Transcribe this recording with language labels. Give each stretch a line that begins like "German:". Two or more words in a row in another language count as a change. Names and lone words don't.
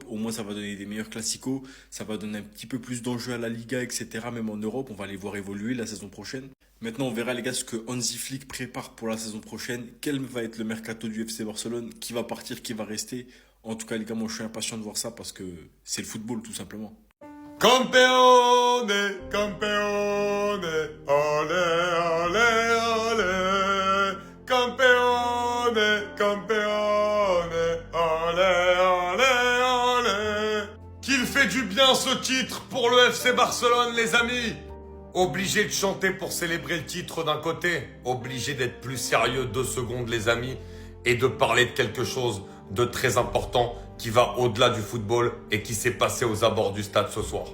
French: Au moins ça va donner des meilleurs classicos, ça va donner un petit peu plus d'enjeux à la Liga, etc. Même en Europe, on va les voir évoluer la saison prochaine. Maintenant on verra les gars ce que Hansi Flick prépare pour la saison prochaine. Quel va être le mercato du FC Barcelone, qui va partir, qui va rester. En tout cas les gars, moi je suis impatient de voir ça parce que c'est le football tout simplement.
Spanish: Campeone, campeone, ole, ole, ole, campeone, campeone, ole, ole, ole.
French: Qu'il fait du bien ce titre pour le FC Barcelone, les amis. Obligé de chanter pour célébrer le titre d'un côté, obligé d'être plus sérieux 2 secondes, les amis, et de parler de quelque chose de très important qui va au-delà du football et qui s'est passé aux abords du stade ce soir.